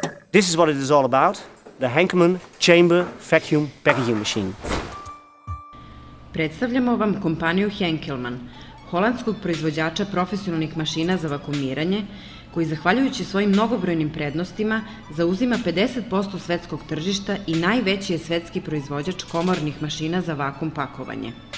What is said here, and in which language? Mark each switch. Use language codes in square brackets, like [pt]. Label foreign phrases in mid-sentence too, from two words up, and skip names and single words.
[en] This is what it is all about, the Henkelmann Chamber Vacuum Packaging Machine. [sr] Predstavljamo vam kompaniju Henkelmann, holandskog proizvođača profesionalnih mašina za vakuumiranje, koji zahvaljujući svojim mnogobrojnim prednostima zauzima 50% svetskog tržišta i najveći je svetski proizvođač komornih mašina za vakuum pakovanje.